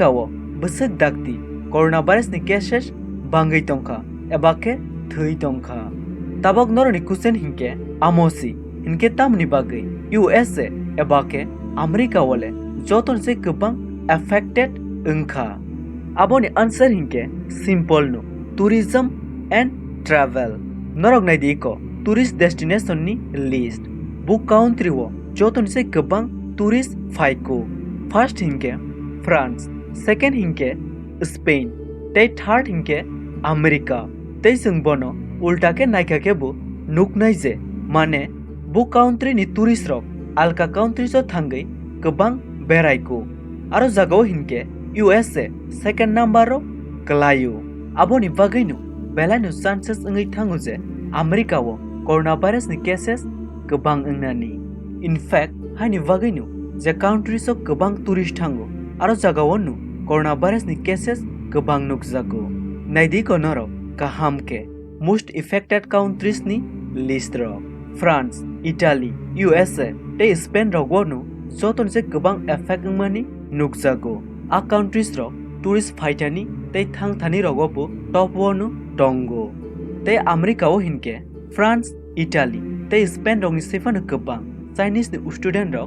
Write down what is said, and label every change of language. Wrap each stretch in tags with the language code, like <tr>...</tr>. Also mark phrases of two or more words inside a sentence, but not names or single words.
<trp>wo busuk dakti coronavirus ni cases bangai tongkha ebake thui tongkha tabok noroni kusen hinke amosi hinke tamni bagai USA ebake America wole joton se kubang affected ungkha aboni answer hinke simple no</trp> <en>tourism and travel</en> <trp>norok nai diko</trp> <en>tourist destination</en> <trp>ni list book country wo joton se kubang tourist faiko first hinke France second hinke Spain tei third hinke America tei sungbono ulta ke naika ke bu nuknai je mane bu country ni tourist rok alka country so thangai kebang berai ko aro jagao hinke USA</trp> <en>second number</en> <trp>ro klayu aboni bagainu belanu chances ngai thangu je America wo coronavirus ni cases kebang ngnani</trp> <en>in fact</en> <trp>hani bagainu je country so kebang tourist thangu aro jagao nu coronavirus ni cases kebang nukjago naidi ko norok kaham ke</trp> <en>most affected countries</en> <trp>ni list ro France Italy USA te Spain ro gonu joton se kebang effect mani nukjago a countries ro tourist faitani te thangthani ro go top one tongo te America o hinke France Italy te Spain ro ni sefan kebang Chinese ni student ro</trp>